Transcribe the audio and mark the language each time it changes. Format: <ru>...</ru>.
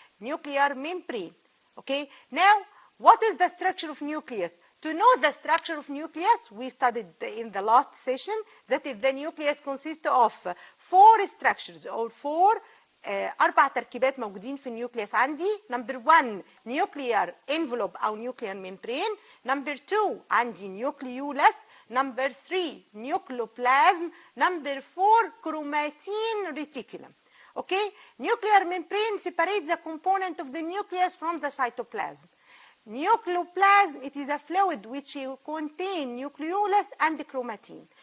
<en>nuclear membrane. Okay, now what is the structure of nucleus? To know the structure of nucleus, we studied in the last session that the nucleus consists of 4 structures or 4 4</en> <ar>تركيبات موجودين في النيوكليوس عندي.</ar> <en>Number 1 nuclear envelope أو nuclear membrane. Number 2 عندي nucleolus. Number 3 nucleoplasm. Number 4 chromatin reticulum. Okay, nuclear membrane separates the component of the nucleus from the cytoplasm. Nucleoplasm, it is a fluid which contains nucleolus and chromatin.</en>